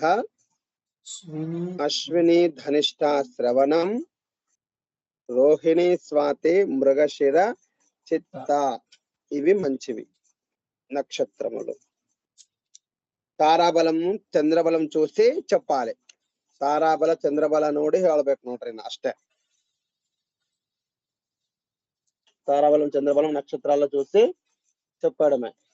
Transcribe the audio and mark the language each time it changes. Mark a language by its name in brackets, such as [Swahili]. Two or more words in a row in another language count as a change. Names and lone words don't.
[Telugu] అశ్విని, ధనిష్ట, శ్రవణం. రోహిణి, స్వాతి, మృగశిర, చిత్త. ఇవి మంచివి నక్షత్రములు. తారాబలం చంద్రబలం చూసి చెప్పాలి. [Kannada] తారాಬಲ ಚಂದ್ರಬಲ ನೋಡಿ ಹೇಳ್ಬೇಕು ನೋಡ್ರಿ ಅಷ್ಟೇ. [Telugu] తారాబలం చంద్రబలం నక్షత్రాల్లో చూసి చెప్పడమే.